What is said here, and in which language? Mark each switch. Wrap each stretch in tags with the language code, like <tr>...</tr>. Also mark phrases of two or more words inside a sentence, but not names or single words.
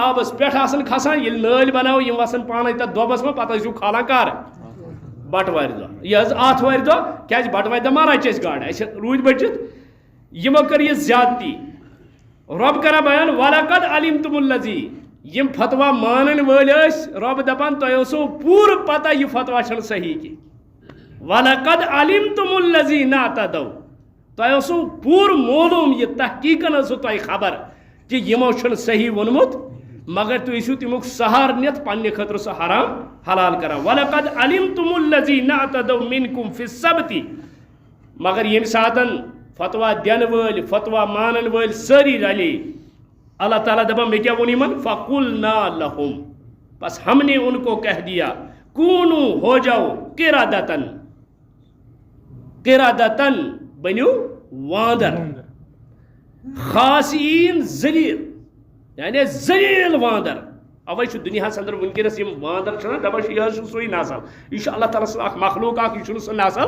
<ks>آبس پٮ۪ٹھ آسن کھسان ییٚلہِ نٲلۍ بناوو یِم وسن پانے تتھ دۄبس منٛز پتہٕ ٲسِو کھالان کر بٹوارِ دۄہ یہِ حظ آتھوارِ دۄہ کیٛازِ بٹوارِ دۄہ ما رچہِ اَسہِ گاڈٕ اَسہِ روٗدۍ بٔچِتھ یِمو کٔر یہِ زیادتی رۄب کران بیان</ks> <ar>ولقد علمتم الذی</ar> <ks>یِم فتوا مانن وٲلۍ ٲسۍ رۄب دپان تۄہہِ اوسو پوٗرٕ پتہ یہِ فتوا چھنہٕ صحیح کینٛہہ</ks> <ar>ولقد علمتم الذین اعتدوا</ar> <ks>تۄہہِ اوسو پوٗرٕ معلوٗم یہِ تحقیٖقن ٲسوٕ تۄہہِ خبر کہِ یِمو چھُنہٕ صحیح ووٚنمُت مگر تُہۍ ٲسِو تمیُک سہارٕ نِتھ پننہِ خٲطرٕ سُہ حرام حلال کران</ks> <ar>ولقد علمتم الذین اعتدوا منکم فی السبت</ar> <ks>مگر ییٚمہِ ساتہٕ فتوا دِنہٕ وٲلۍ فتوا مانن وٲلۍ سٲری رلے اللہ تعالیٰ دپان مےٚ کیٛاہ ووٚن یِمن</ks> <ar>فقلنا لہم</ar> <ur>بس ہم نے ان کو کہہ دیا</ur> <ks>کونو</ks> <ur>ہو جاؤ</ur> <ks>قردتن بنیو واندر خاصین ذلیل یعنی ذلیل واندر اوے چھُ دُنیاہس اندر ونکیٚنس یِم واندر چھِنہ دپان چھِ یہِ حظ چھُ سُے نسل یہِ چھُ اللہ تعالیٰ سُنٛد اکھ مخلوق اکھ یہِ چھُنہٕ سُہ نسل</ks>